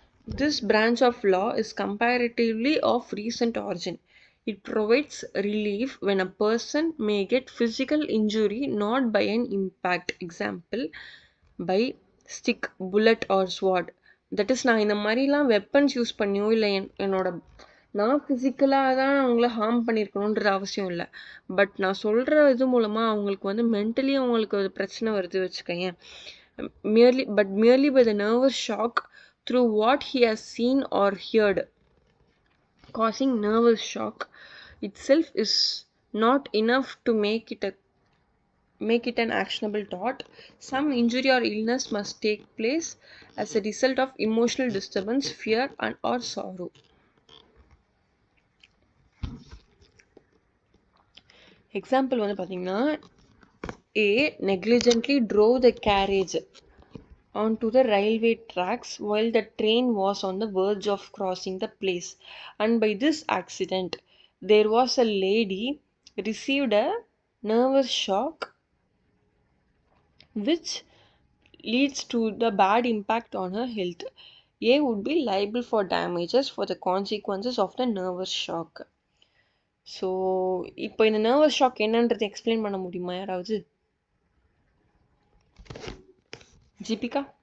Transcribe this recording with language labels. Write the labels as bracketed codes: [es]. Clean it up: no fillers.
[en] This branch of law is comparatively of recent origin. It provides relief when a person may get physical injury not by an impact, example by stick, bullet or sword. That is [ta] நான் இந்த மாதிரிலாம் weapons use பண்ணியோ இல்லை நான் ஃபிசிக்கலாக தான் அவங்கள harm பண்ணியிருக்கணுன்ற அவசியம் இல்லை. பட் நான் சொல்கிற இது மூலமாக அவங்களுக்கு வந்து மென்டலி அவங்களுக்கு ஒரு பிரச்சனை வருது வச்சுக்கோங்க. [en] merely by the nervous shock through what he has seen or heard. Causing nervous shock itself is not enough to make it an actionable tort. Some injury or illness must take place as a result of emotional disturbance, fear or sorrow. Example [ta] வந்து பார்த்தீங்கன்னா, [en] A negligently drove the carriage onto the railway tracks while the train was on the verge of crossing the place, and by this accident there was a lady received a nervous shock which leads to the bad impact on her health. A would be liable for damages for the consequences of the nervous shock. [ta] So இப்போ இந்த nervous shock என்னன்றது explain பண்ண முடியுமா யாராவது? ஜீபிகா?